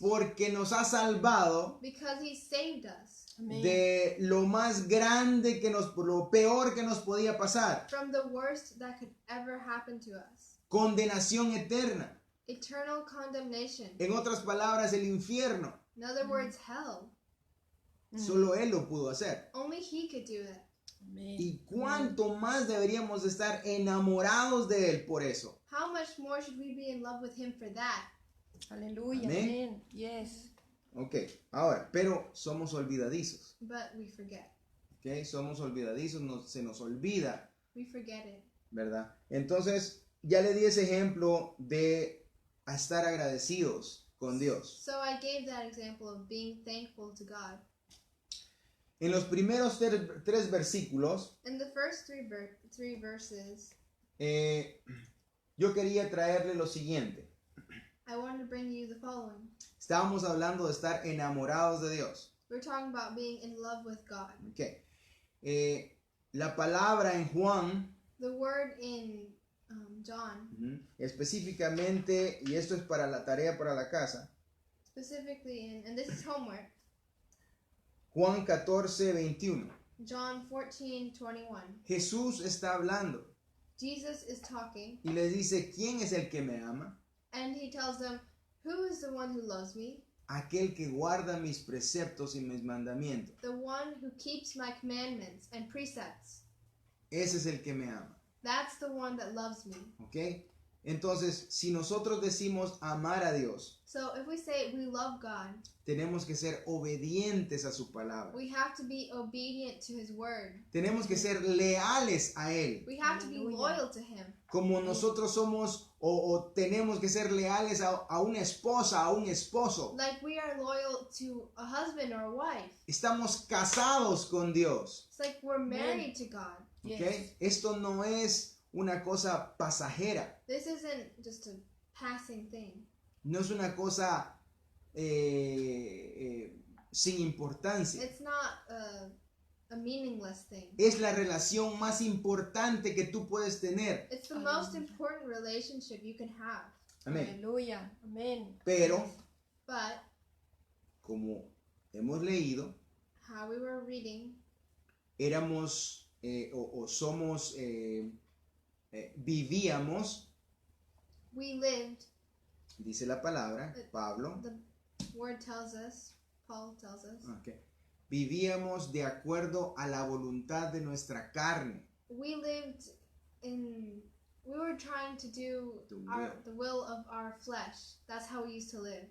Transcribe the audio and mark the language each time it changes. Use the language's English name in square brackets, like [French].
[Spanish] porque nos ha salvado [English] because He saved us Amen. [Spanish] de lo más grande lo peor que nos podía pasar, [English] from the worst that could ever happen to us? [Spanish] condenación eterna, [English] Eternal condemnation. [Spanish] en otras palabras el infierno. [English] In other words, hell. [Spanish] Solo Él lo pudo hacer. [English] Only He could do it. Amen. [Spanish] Y cuánto más deberíamos de estar enamorados de Él por eso. [English] How much more should we be in love with Him for that? Hallelujah. [Spanish] Amén. [English] Amen. Yes. [Spanish] Ok, ahora, pero somos olvidadizos. [English] But we forget. [Spanish] Ok, somos olvidadizos, se nos olvida, [English] We forget it. [Spanish] ¿verdad? Entonces, ya le di ese ejemplo de estar agradecidos con Dios. [English] So I gave that example of being thankful to God. [Spanish] En los primeros tres versículos, [English] In the first three verses, [Spanish] yo quería traerle lo siguiente. [English] I wanted to bring you the following. [Spanish] Estábamos hablando de estar enamorados de Dios. [English] We're talking about being in love with God. [Spanish] Ok. La palabra en Juan, [English] The word in John, [Spanish] específicamente, y esto es para la tarea para la casa, [English] specifically and this is homework, [Spanish] Juan 14, 21. [English] John 14:21. [Spanish] Jesús está hablando [English] Jesus is talking, [Spanish] y les dice, ¿quién es el que me ama? [English] and he tells them, "Who is the one who loves me? [Spanish] Aquel que guarda mis preceptos y mis mandamientos. [English] The one who keeps my commandments and precepts. [Spanish] Ese es el que me ama. [English] That's the one that loves me." [Spanish] ¿Ok? Entonces, si nosotros decimos amar a Dios, [English] So if we say we love God, [Spanish] tenemos que ser obedientes a su palabra. [English] we have to be obedient to his word. [Spanish] Tenemos que ser leales a Él. [English] We have to be Hallelujah. loyal to him. [Spanish] Como nosotros somos o tenemos que ser leales a una esposa, a un esposo. [English] Like we are loyal to a husband or a wife. [Spanish] Estamos casados con Dios. [English] It's like we're married to God. [Spanish] ¿Ok? [English] Yes. [Spanish] Esto no es una cosa pasajera. [English] This isn't just a passing thing. [Spanish] No es una cosa sin importancia. [English] It's not a meaningless thing. [Spanish] Es la relación más importante que tú puedes tener. [English] It's the most important relationship you can have. [Spanish] Amén. Aleluya. Amén. Pero, [English] But [Spanish] como hemos leído, [English] how we were reading, [Spanish] éramos o somos, vivíamos, [English] we lived, [Spanish] dice la palabra, Pablo, [English] the word tells us, Paul tells us, [Spanish] ok, vivíamos de acuerdo a la voluntad de nuestra carne. [English] we lived in, we were trying to do the will of our flesh. That's how we used to live.